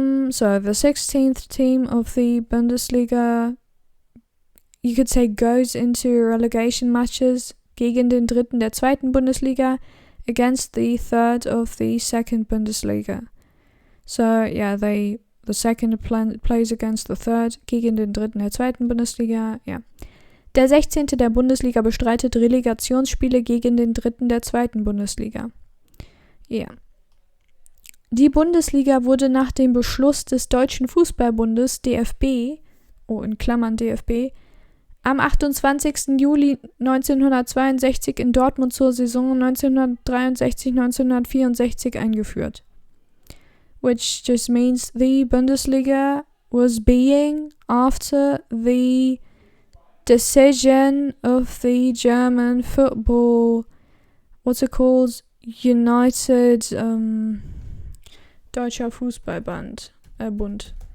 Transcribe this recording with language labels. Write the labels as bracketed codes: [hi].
[en] So the 16th team of the Bundesliga, you could say, goes into relegation matches [de] gegen den 3. der 2. [en] Bundesliga against the 3rd of the 2nd Bundesliga. So yeah, the second plays against the 3rd [de] gegen den 3. der 2. Bundesliga, [en] yeah. [de] Der 16. der Bundesliga bestreitet Relegationsspiele gegen den 3. der 2. Bundesliga. Ja. Die Bundesliga wurde nach dem Beschluss des Deutschen Fußballbundes DFB, in Klammern DFB, am 28. Juli 1962 in Dortmund zur Saison 1963-1964 eingeführt. [en] Which just means the Bundesliga was being after the decision of the German football, what's it called? United [de] Deutscher Fußballbund. [en] Bund.